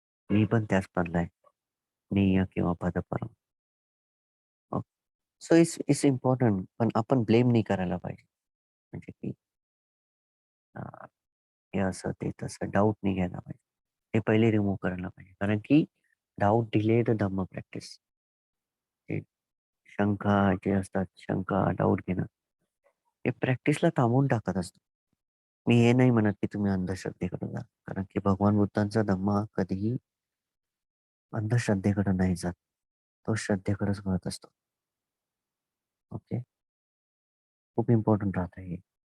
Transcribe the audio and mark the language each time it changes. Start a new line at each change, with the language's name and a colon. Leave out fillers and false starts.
Marathi: मी पण त्याच मधला नेय किंवा पदपरम.
English: So it's important.
Marathi: पण आपण ब्लेम नाही करायला पाहिजे. म्हणजे की अ, हे असं ते तसं डाऊट नाही घ्यायला पाहिजे. ते पहिले रिमूव्ह करायला पाहिजे. कारण की
English: Doubt delay the Dhamma practice.
Marathi: ते शंका जे असतात, शंका, डाऊट घेणं, हे प्रॅक्टिसला थांबवून टाकत असतं. मी हे नाही म्हणत की तुम्ही अंधश्रद्धेकडे जा. कारण की भगवान बुद्धांचा धम्म कधीही अंधश्रद्धेकडे नाही जात. तो श्रद्धेकडेच वळत असतो. ओके. खूप इम्पॉर्टंट राहतं हे.